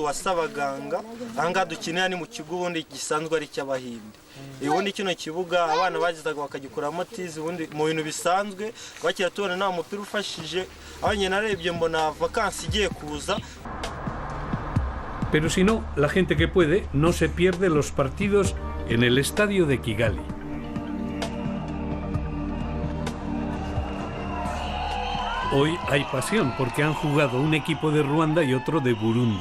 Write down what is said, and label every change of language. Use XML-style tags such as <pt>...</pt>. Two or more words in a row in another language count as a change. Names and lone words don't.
<rw>Ubundi kino kibuga abana bagizaga bakagikuramo tizi ubundi mu bintu bisanzwe bakira tubona nta mupira ufashije abanye narebye mbona vacances igiye kuza.</rw> <es>Pero si no, la gente que puede no se pierde los partidos en el estadio de Kigali. Hoy hay pasión porque han jugado un equipo de Ruanda y otro de Burundi.</es>